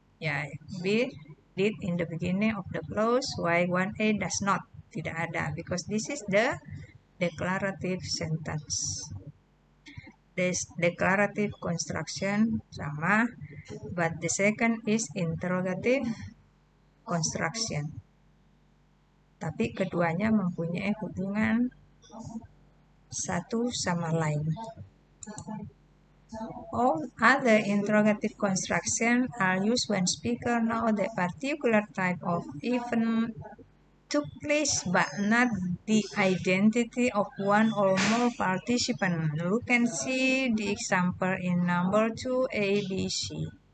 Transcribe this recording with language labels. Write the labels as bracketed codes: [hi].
[en] Yeah, B did in the beginning of the clause, while 1A does not. [id] Tidak ada, [en] because this is the declarative sentence. This declarative construction sama, but the second is interrogative construction. [id] Tapi keduanya mempunyai hubungan satu sama lain. [en] All other interrogative constructions are used when speaker know that particular type of event took place but not the identity of one or more participants. You can see the example in number 2, A, B, C.